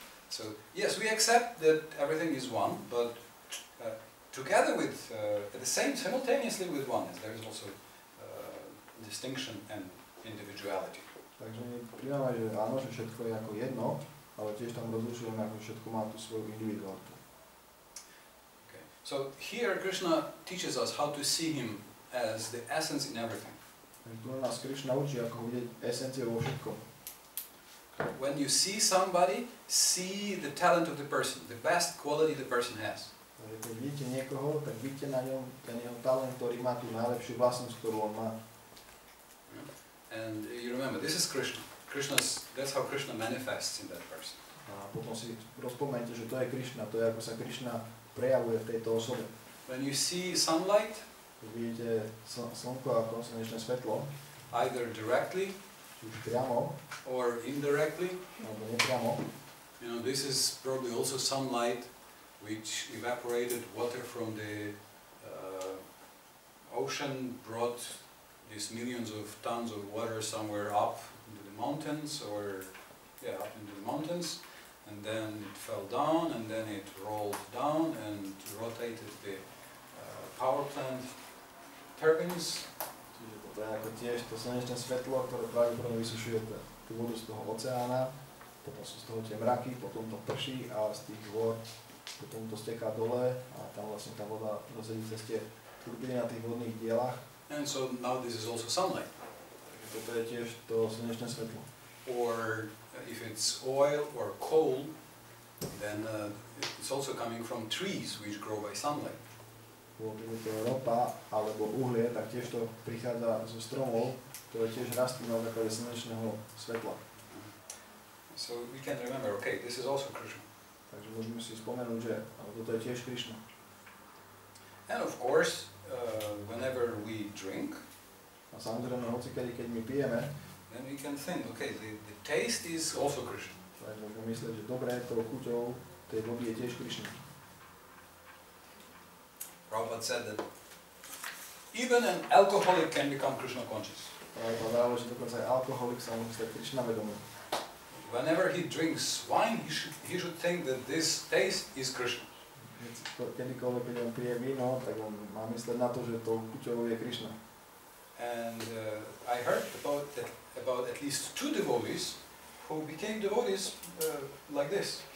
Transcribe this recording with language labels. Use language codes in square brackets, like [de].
[en] So yes, we accept that everything is one, but together with, at the same, simultaneously with oneness, there is also distinction and individuality. [sk] Takže my prijímame, že áno, že všetko je ako jedno, ale tiež tam rozlišujeme, ako všetko má tú svoju individualitu. [en] Okay. So here Krishna teaches us how to see him as the essence in everything. [sk] Tu nás Krišna učí, ako vidieť esenciu vo všetkom. [en] When you see somebody, see the talent of the person, the best quality the person has. [sk] Takže keď vidíte niekoho, tak vidíte na ňom ten jeho talent, ktorý má tú najlepšiu vlastnosť, ktorú on má. [en] And you remember, this is Krishna. That's how Krishna manifests in that person. [sk] A potom si rozpomeňte, že to je Krišna, to je ako sa Krišna prejavuje v tejto osobe. [en] When you see sunlight, [sk] Keď vidíte slnko ako slnečné svetlo, [en] either directly [sk] či už priamo, [en] or indirectly, [sk] alebo nepriamo, [en] you know, this is probably also sunlight which evaporated water from the ocean, brought these millions of tons of water somewhere up into the mountains, or up into the mountains, and then it fell down, and then it rolled down and rotated the power plant turbines. [sk] čiže toto je ako tiež to slnečné svetlo, ktoré pravdepodobne vysušuje tú vodu z toho oceána, potom sú z toho tie mraky, potom to prší a z tých hôr potom to steká dole a tam vlastne tá voda rozhodí cez tie turbíny na tých vodných dielach. [en] And so now this is also sunlight. [sk] Takže toto je tiež to slnečné svetlo. [en] Or if it's oil or coal, then it's also coming from trees which grow by sunlight. [sk] Keď je to ropa alebo uhlie, tak tiež to prichádza zo stromov, ktoré tiež rastú na základe slnečného svetla. [en] So we can remember, okay, this is also Krishna. [sk] Takže môžeme si spomenúť, že toto je tiež Krišna. [en] And of course, whenever we drink, [sk] A samozrejme, hocikedy, keď my pijeme, [en] then we can think, okay, the taste is also Krishna. [sk] tak môžeme myslieť, že dobre, tou chuťou tej vody je tiež Krišna. [en] Prabhupada said that even an alcoholic can become Krishna conscious. [sk] Práve povedal, že dokonca aj alkoholik sa môže stať Krišna vedomý. [en] Whenever he drinks wine, he should think that this taste is Krishna. [sk] Kedykoľvek, keď on pije víno, tak on má mysleť na to, že tou chuťou je Krišna. [en] And I heard about at least 2 devotees who became devotees like this.